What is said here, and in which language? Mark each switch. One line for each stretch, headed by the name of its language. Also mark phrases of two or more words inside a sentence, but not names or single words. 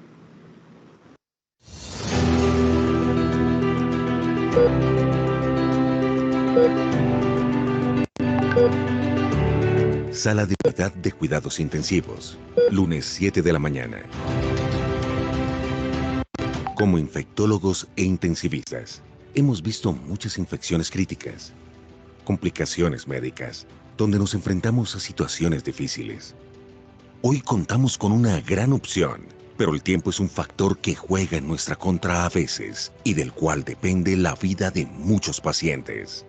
Spanish: Sala de unidad de cuidados intensivos, lunes 7 de la mañana. Como infectólogos e intensivistas, hemos visto muchas infecciones críticas, complicaciones médicas, donde nos enfrentamos a situaciones difíciles. Hoy contamos con una gran opción, pero el tiempo es un factor que juega en nuestra contra a veces y del cual depende la vida de muchos pacientes.